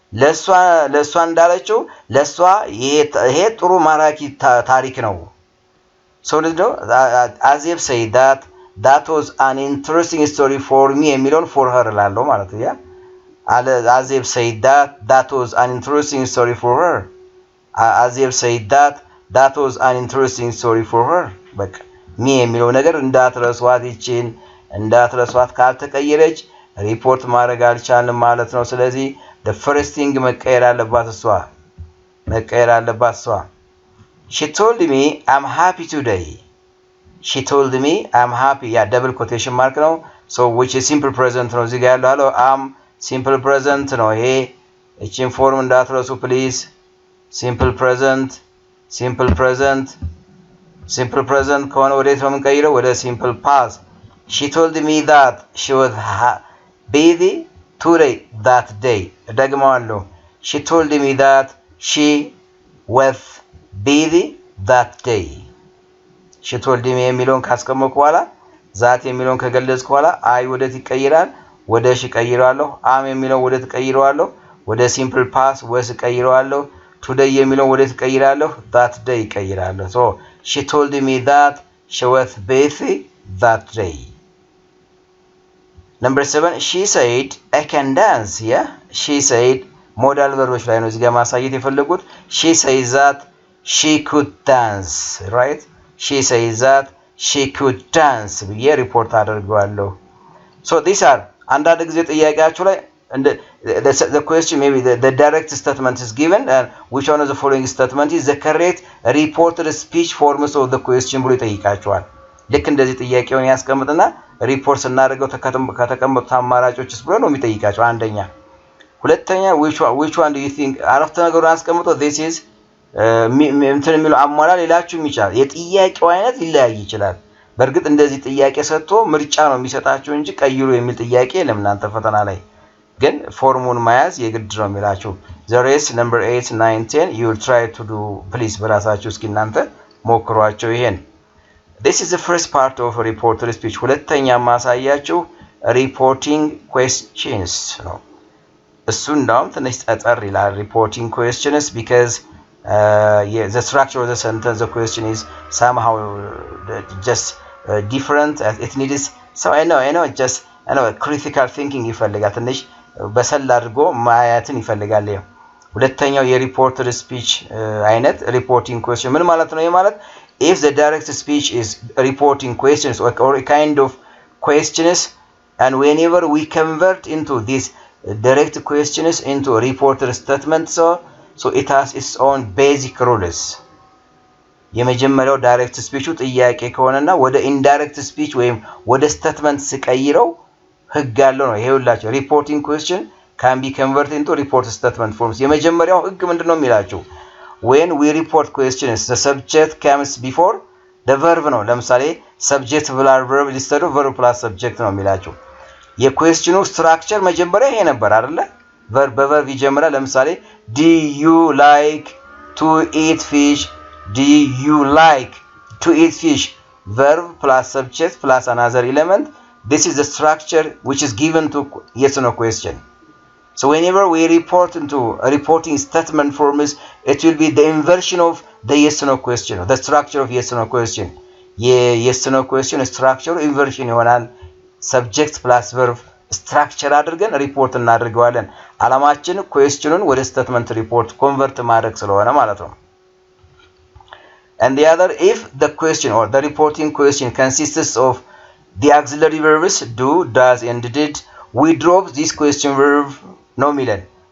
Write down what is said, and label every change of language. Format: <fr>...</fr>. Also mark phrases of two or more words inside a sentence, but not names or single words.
<am>ለሷ እንዳለችው ለሷ ይሄ ጥሩ ማራኪ ታሪክ ነው</am> <en>so አዜብ say that was an interesting story for me የሚለውን for her</en> <am>ላለው ማለት ነው ያ</am> <en>አዜብ say that was an interesting story for her አዜብ say that was an interesting story for her</en> <am>በቃ me የሚለው ነገር እንዳትረሷት ይችን እንዳትረሷት ካልተቀየረች ሪፖርት ማድረግ አልቻልንም ማለት ነው ስለዚህ</am> <en>the first thing</en> <am>መቀየር አለባት እሷ</am> <en>she told me I'm happy today she told me I'm happy yeah double quotation mark ነው so which is simple present</en> <am>ነው እዚህ ጋር ያለው</am> <en>am simple present</en> <am>ነው ይሄ እቺን ፎርም እንዳትረሱ</am> <en>please simple present</en> <am>ከሆነ ወዴት ነው የምንቀይረው ወደ</am> <en>simple past she told me that she was busy today that day ደግመዋለሁ she told me that she was busy that day she told me</en> <am>የሚለውን ካስቀመጥኩ በኋላ ዛት የሚለውን ከገለጽኩ በኋላ አይ ወዴት ይቀይራል ወደ ሺ ቀይራለሁ</am> <en>am</en> <am>የሚለውን ወዴት ቀይራለሁ ወደ</am> <en>simple past was ቀይራለሁ today</en> <am>የሚለውን ወዴት ቀይራለሁ</am> <en>that day ቀይራለሁ so she told me that she was busy that day number 7 she said I can dance yeah she said modal verbs</en> <am>ላይ ነው እዚህ ጋር ማሳየት የፈለጉት</am> <en>she says that she could dance right she says that she could dance</en> <am>ብዬ ሪፖርት አደርጋለሁ</am> <en>so these are</en> <am>አንዳንድ ጊዜ ጥያቄያችሁ ላይ</am> <en>the question maybe the direct statement is given and which one of the following statement is the correct reported speech forms of the question</en> <am>ብሎ ይጠይቃችኋል ልክ እንደዚህ ጥያቄውን ያስቀምጥና ሪፖርት ስናደርገው ከተቀመጡት አማራጮችስ ብሎ ነው የሚጠይቃቸው አንደኛ ሁለተኛ</am> <en>which one do you think</en> <am>አረፍተ ነገሩን አስቀምጠው</am> <en>this is</en> <am>እንትን የሚለው አሟላ ሌላችሁም ይችላል የጥያቄው አይነት ሊለያይ ይችላል በእርግጥ እንደዚህ ጥያቄ ሰጥቶ ምርጫ ነው የሚሰጣችሁ እንጂ ቀይሩ የሚል ጥያቄ ለምናንተ ፈተና ላይ ግን ፎርሙን መያዝ የግድ ነው የሚላችሁ</am> <en>the rest number 8 9 10 you will try to do please</en> <am>በራሳችሁ እስኪ እናንተ ሞክሯቸው ይሄን</am> <en>this is the first part of a reported speech</en> <am>ሁለተኛ ማሳያችሁ</am> <en>reporting questions</en> <am>ነው እሱ እንዳውም ትንሽ ጠጠር ይላል</am> <en>reporting questions because the structure of the sentence the question is somehow just different it needs so I know just critical thinking</en> <am>ይፈልጋል ትንሽ በሰል አድርጎ ማያትን ይፈልጋል ሁለተኛው የሪፖርትድ ስፒች አይነት</am> <en>reporting question</en> <am>ምን ማለት ነው ማለት</am> <en>if the direct speech is reporting questions or a kind of questions and whenever we convert into this direct questions into a reported statement so it has its own basic rules</en> <am>የመጀመሪያው ዳይሬክት ስፒቹ ጥያቄ ከሆነና ወደ ኢንዳይሬክት ስፒች ወይም ወደ ስቴትመንት ሲቀይረው ህግ ያለው ነው ይሄውላችሁ</am> <en>reporting question can be converted into report statement forms</en> <am>የመጀመሪያው ህግ ምንድነው የሚላችሁ</am> <en>when we report questions the subject comes before the verb</en> <am>ነው ለምሳሌ</am> <en>subject plus verb instead of verb plus subject</en> <am>ነው የሚላችሁ የኩዌስችኑ ስትራክቸር መጀመሪያ ይሄ ነበር አይደለ</am> <en>verb</en> <am>ይጀምራል ለምሳሌ</am> <en>do you like to eat fish do you like to eat fish verb plus subject plus another element this is the structure which is given to yes or no question so whenever we report into a reporting statement forms it will be the inversion of the yes or no question the structure of yes or no question yes or no question structure inversion ይሆናል subject plus verb structure</en> <am>አድርገን ሪፖርት እናደርጋለን አላማችን ኩዌስችኑን ወደ ስቴትመንት ሪፖርት ኮንቨርት ማድረግ ስለሆነ ማለት ነው</am> <en>and the other if the question or the reporting question consists of the auxiliary verbs do does and did we drop this question verb no milan</en>